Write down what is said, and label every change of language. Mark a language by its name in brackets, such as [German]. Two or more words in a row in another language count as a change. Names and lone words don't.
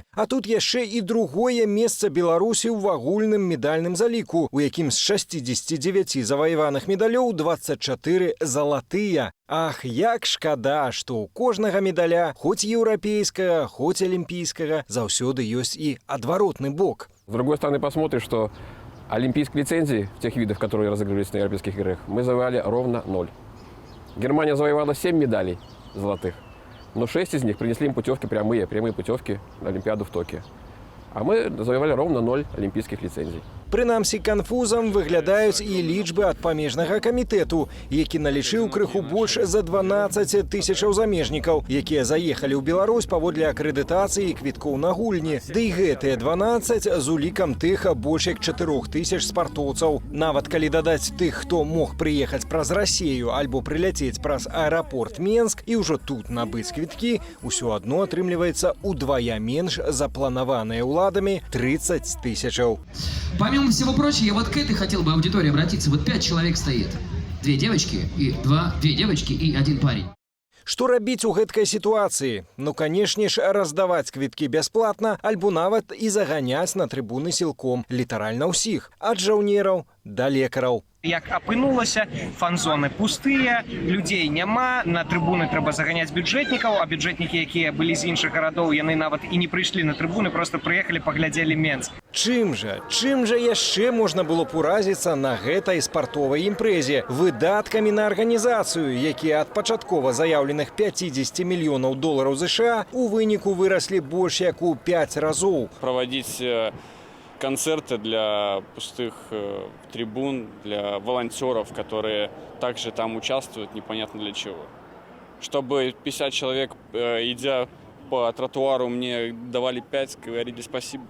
[Belarusian] А тут яшчэ і другое месца Беларусі ў агульным медальным заліку, у якім з 69 заваяваных медалёў 24 залатыя. Ах, як шкада, што ў кожнага медаля, хоць еўрапейскага, хоць алімпійскага, заўсёды ёсць і адваротны бок. [Russian] С другой стороны, посмотришь, что олимпийские лицензии в тех видах, которые разыгрывались на Европейских играх, мы завоевали ровно 0. Германия завоевала 7 медалей золотых, но 6 из них принесли им путевки прямые путевки на Олимпиаду в Токио. А мы завоевали ровно 0 олимпийских лицензий. [Belarusian] Прынамсі, канфузам выглядаюць і лічбы ад памежнага камітэту, які налічыў крыху больш за 12 тысячаў замежнікаў, якія заехалі ў Беларусь паводле акрэдытацыі і квіткоў на гульні. Ды і гэтыя 12 з улікам тых больш як 4000 спартоўцаў. Нават калі дадаць тых, хто мог прыехаць праз Расею альбо прыляцець праз аэрапорт Менск і ўжо тут набыць квіткі, усё адно атрымліваецца ўдвая менш запланаваныя ўладамі 30 тысячаў. [Russian] Помимо всего прочего, я вот к этой хотел бы аудитории обратиться. Вот 5 человек стоит. 2 девочки и 1 парень. [Belarusian] Што рабіць у гэткай сітуацыі? Ну, канешне ж, раздаваць квіткі бясплатна, альбо нават і заганяць на трыбуны сілком літаральна ўсіх, ад жаўнераў да лекараў. Як апынулася, фан-зоны пустыя, людзей няма, на трыбуны трэба заганяць бюджэтнікаў, а бюджэтнікі, якія былі з іншых гарадоў, яны нават і не прыйшлі на трыбуны, проста прыехалі, паглядзелі Менск. Чым жа яшчэ можна было б уразіцца на гэтай спартовай імпрэзе? Выдаткамі на арганізацыю, якія ад пачаткова заяўленых 50 мільёнаў долараў США у выніку выраслі больш як у 5 разоў. [Russian] Проводить концерты для пустых трибун, для волонтеров, которые также там участвуют, непонятно для чего. Чтобы 50 человек, идя по тротуару, мне давали 5, говорили спасибо.